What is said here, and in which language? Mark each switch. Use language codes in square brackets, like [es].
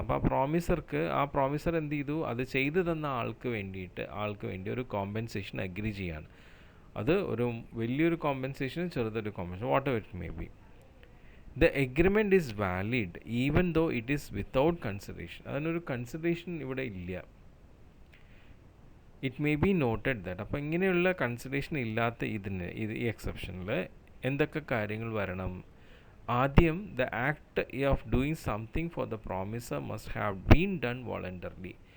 [ml] അപ്പോൾ ആ പ്രോമിസർ എന്ത് ചെയ്തു? അത് ചെയ്തു തന്ന ആൾക്ക് വേണ്ടി ഒരു കോമ്പൻസേഷൻ അഗ്രി ചെയ്യാണ്. അത് ഒരു വലിയൊരു compensation, ചെറുതൊരു compensation, [en] Whatever it may be. The agreement is valid even though it is without consideration. [ml] അതിനൊരു കൺസിഡറേഷൻ ഇവിടെ ഇല്ല. [en] It may be noted that. [ml] അപ്പോൾ ഇങ്ങനെയുള്ള കൺസിഡറേഷൻ ഇല്ലാത്ത ഈ എക്സെപ്ഷനിൽ എന്തൊക്കെ കാര്യങ്ങൾ വരണം? [en] ആദ്യം, the act of doing something for the promisor must have been done voluntarily.